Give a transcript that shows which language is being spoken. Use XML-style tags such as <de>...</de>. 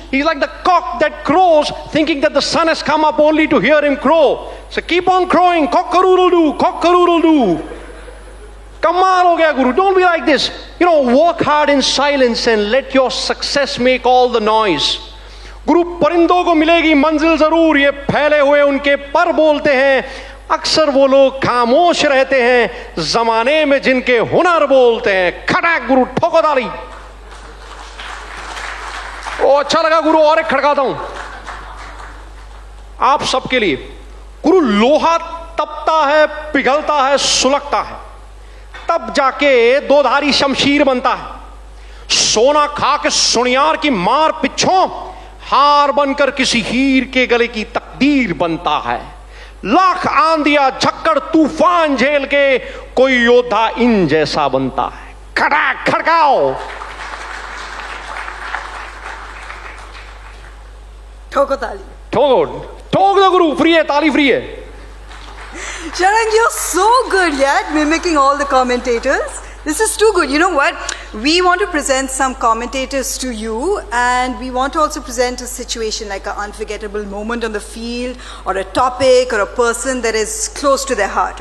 <en>He's like the cock that crows, thinking that the sun has come up only to hear him crow. So keep on crowing. Cock-a-doodle-doo, cock-a-doodle-doo.</en> <hi>Kamal ho gaya, Guru.</hi> <en>Don't be like this. You know, work hard in silence and let your success make all the noise.</en> <hi>गुरु परिंदों को मिलेगी मंजिल जरूर, ये फैले हुए उनके पर बोलते हैं, अक्सर वो लोग खामोश रहते हैं जमाने में जिनके हुनर बोलते हैं. खड़ाक गुरु, ठोको ताली. ओ अच्छा लगा गुरु, और एक खड़काता हूं आप सबके लिए. गुरु, लोहा तपता है, पिघलता है, सुलगता है, तब जाके दो धारी शमशीर बनता है. सोना खा के सुनियार की मार पिछों हार बनकर किसी हीर के गले की तकदीर बनता है. लाख आंधिया झक्कड़ तूफान झेल के कोई योद्धा इन जैसा बनता है. खड़ाक खड़काओ. ठोको ताली. ठोको, ठोक दो गुरु, फ्री है, ताली फ्री है.</hi> <en>Sharang, you're so good, yeah, mimicking all the commentators. This is too good. You know what? We want to present some commentators to you, and we want to also present a situation like an unforgettable moment on the field, or a topic, or a person that is close to their heart.</en>